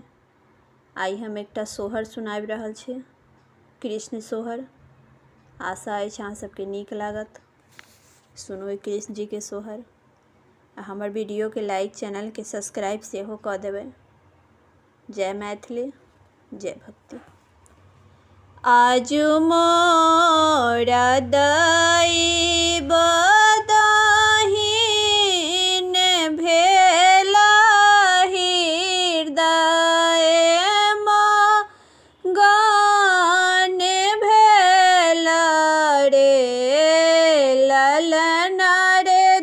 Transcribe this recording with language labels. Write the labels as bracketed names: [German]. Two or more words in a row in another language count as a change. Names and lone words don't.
[Maithili] आइ हम एकटा सोहर सुनाबि रहल छी, कृष्ण सोहर। आशा अछि अहाँ सबके नीक लागत। सुनू कृष्ण जी के सोहर। हमर वीडियो के लाइक, चैनल के सब्सक्राइब सेहो कऽ देबै। जय मैथिली, जय भक्ति। आजु मोरा दैब दाहिन भेला हृदय मगन भेला रे ललना रे